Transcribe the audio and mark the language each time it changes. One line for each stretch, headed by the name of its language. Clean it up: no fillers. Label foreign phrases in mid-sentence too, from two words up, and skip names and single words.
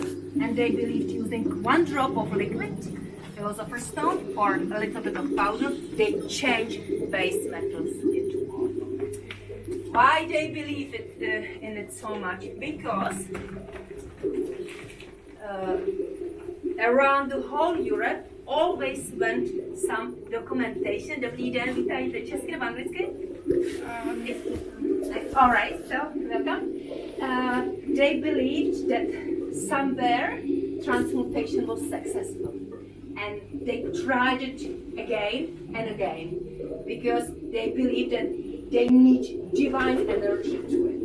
English: And they believed using 1 drop of liquid, philosopher's stone, or a little bit of powder, they change base metals into gold. Why they believe in it so much? Because around the whole Europe always went some documentation.
Czech: Dobrý den, vítajte česky nebo anglicky?
English: All right, so welcome. They believed that somewhere transmutation was successful, and they tried it again and again because they believed that they need divine energy to it.